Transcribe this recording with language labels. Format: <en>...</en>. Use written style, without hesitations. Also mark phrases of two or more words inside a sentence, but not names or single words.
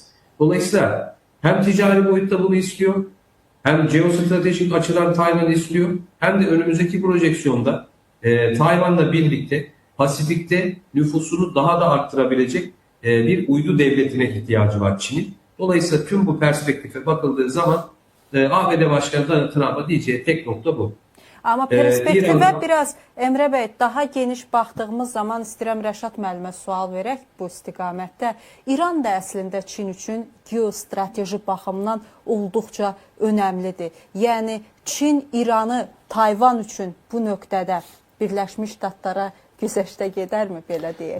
<tr>Dolayısıyla hem ticari boyutta bunu istiyor, hem jeostratejik açıdan Tayvan'ı istiyor, hem de önümüzdeki projeksiyonda Tayvan'la birlikte Pasifik'te nüfusunu daha da arttırabilecek bir uydu devletine ihtiyacı var Çin'in. Dolayısıyla tüm bu perspektife bakıldığı zaman ABD Başkanı Donald Trump'a diyeceği tek nokta bu.</tr> <az>Amma perspektivə biraz Emre Bey daha geniş baxdığımız zaman istəyirəm Rəşad müəllimə sual verək bu istiqamətdə. İran da əslində Çin üçün geostrateji baxımdan olduqca önəmlidir. Yəni Çin İranı Tayvan üçün bu nöqtədə Birləşmiş Ştatlara güzəştə gedərmi belə deyək?</az>